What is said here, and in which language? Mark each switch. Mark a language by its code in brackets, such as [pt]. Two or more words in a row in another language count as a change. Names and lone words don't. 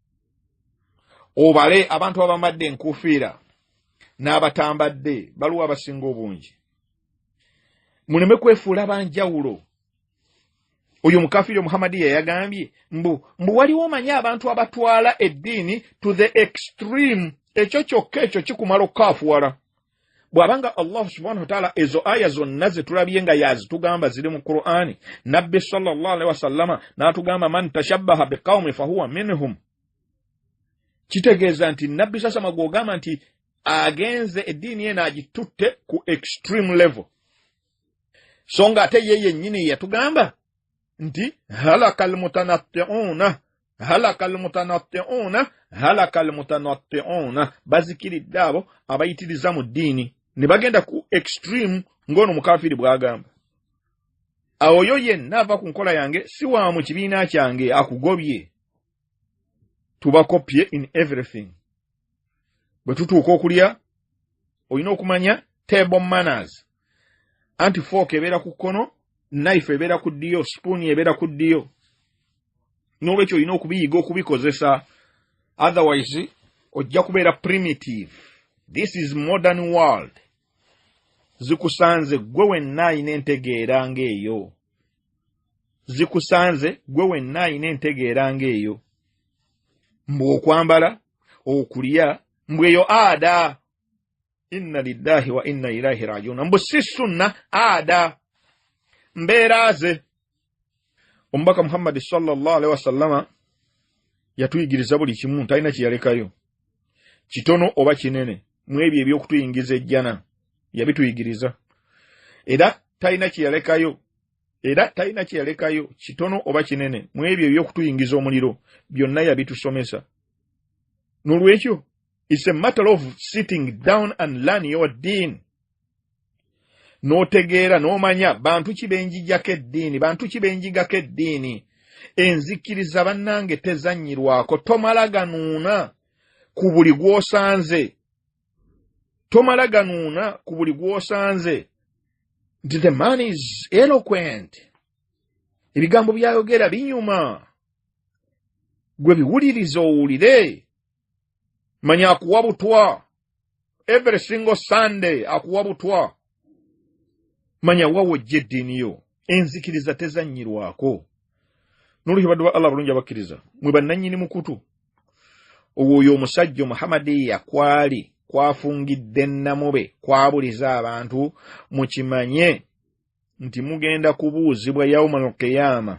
[lg] Obale abantu abambadde enkufiira n'abatambadde baluwa abasinga obungi. Muleme kwefuula banjawulo. Oyo mukafiri Muhammadiya yagambye mbu waliwo omanyi abantu abatwala eddiini [en] to the extreme. [lg] Ekyo kyokka ekyo kikumala okukaafuwala. Bw'abanga Allah [ar] سبحانه وتعالى [lg] ezo aya zonna ze tulabye nga yazitugamba ziri mu Qur'ani, Nabbi [ar] صلى الله عليه وسلم [lg] n'atugamba [ar] من تشبه بقوم فهو منهم. [lg] Kitegeeza nti Nabbi sasa magogamba nti agenze eddiini ye n'agitutte ku [en] extreme level. [lg] So nga ate ye yennyini yatugamba nti [ar] هلك المتنطعون هلك المتنطعون [lg] bazikiridde abo abayitiriza mu ddiini ne bagenda ku extreme ng'ono mukafiri bw'agamba. Awo yo yenna ava ku nkola yange si wa mu kibiina kyange akugobye. Tubakopye [en] in everything. [lg] Bwe tutuuka okulya olina okumanya [en] table manners. [lg] Anti fork ebeera ku kkono, knife ebeera ku ddyo, spoon ebeera ku ddyo. N'olwekyo olina okubiyiga okubikozesa. Otherwise ojja kubeera primitive. [en] This is modern world. [lg] Zikusanze gwe wenna ayina entegeera ng'eyo. Zikusanze gwe wenna ayina entegeera ng'eyo. Mbwe okwambala, okulya, mbweyo ada. [ar] إنا لله وإنا إليه راجعون. [lg] Mbwe si sunna ada. Mbeera ze. Omubaka Muhammad [ar] صلى الله عليه وسلم [lg] yatuyigiriza buli kimu talina kiyalekayo. Kitono oba kinene. Mwebyo eby'okutuyingiza ejjana. Yabituyigiriza. Era talina kiyalekayo. Kitono oba kinene. Mwebyo eby'okutuyingiza omuliro. Byonna yabitusomesa. N'olwekyo, [en] it's a matter of sitting down and learn your deen. [lg] N'otegeera n'omanya bantu ki benjigako eddiini. Enzikiriza bannange tezannyirwako. Tomala ganuuna ku buli gw'osanze. [en] The man is eloquent. [lg] Ebigambo byayogera binyuma. Gwe biwuliriza owulire. Manya akuwa butwa. [en] Every single Sunday [lg] akuwa butwa. Manya wawo ojja eddiini yo. Enzikiriza tezannyirwako. N'olwekyo baddu ba Allah bulungi abakkiriza. Mwe bannannyini mukutu. Oyo omusajja Muhammadiya kwafungidde Namobe kwabuliza abantu mukimanye nti mugenda kubuuzibwa [ar] يوم القيامة.